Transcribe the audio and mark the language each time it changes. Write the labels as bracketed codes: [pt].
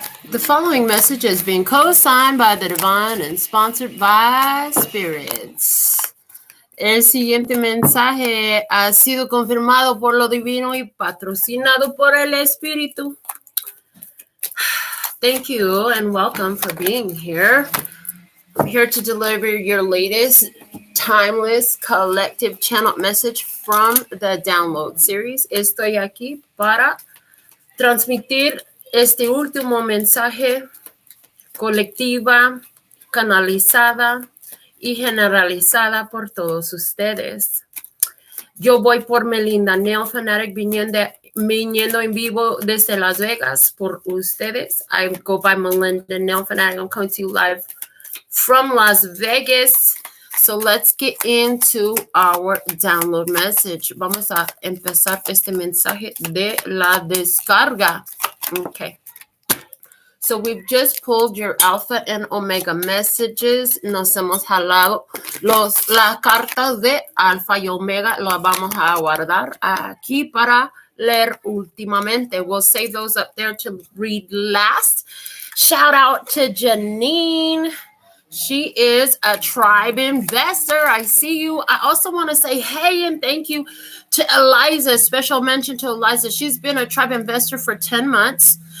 [en] The following message is being co-signed by the divine and sponsored by spirits. [es] El siguiente mensaje ha sido confirmado por lo divino y patrocinado por el espíritu. [en] Thank you and welcome for being here. I'm here to deliver your latest timeless collective channel message from the download series. [es] Estoy aquí para transmitir este último mensaje colectiva, canalizada y generalizada por todos ustedes. Yo voy por Melinda NailFanatic viniendo en vivo desde Las Vegas por ustedes. [en] I go by Melinda NailFanatic. I'm coming to you live from Las Vegas. So let's get into our download message. [es] Vamos a empezar este mensaje de la descarga. [en] Okay. So we've just pulled your alpha and omega messages. [es] Nos hemos jalado las cartas de alfa y omega. Las vamos a guardar aquí para leer últimamente. [en] We'll save those up there to read last. Shout out to Janine. She is a tribe investor. I see you. I also want to say hey and thank you to Eliza. Special mention to Eliza. She's been a tribe investor for 10 months.